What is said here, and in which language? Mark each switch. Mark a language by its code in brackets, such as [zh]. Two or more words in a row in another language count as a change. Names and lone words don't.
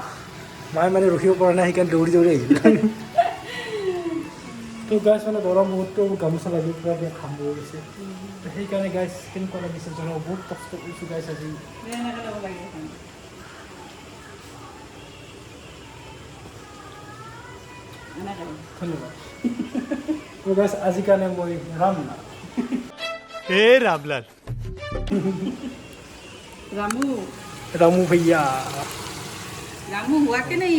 [as] মায়ে মানে ৰখিব পৰা নাই, সেইকাৰণে দৌৰি দৌৰি আহিছিল। তো গাইজ মানে গৰম বহুতটো গামোচা লাগি পূৰা ঘাম বৈ গৈছে। তো সেইকাৰণে গাইজ কেনেকুৱা লাগিছে জনাব। বহুত কষ্ট কৰিছোঁ গাইজ আজি। ধন্যবাদ। তো গাইজ আজিৰ কাৰণে মই ৰাম না [hi] रामलाल रामू रामू भैया रामू हुआ कि नहीं?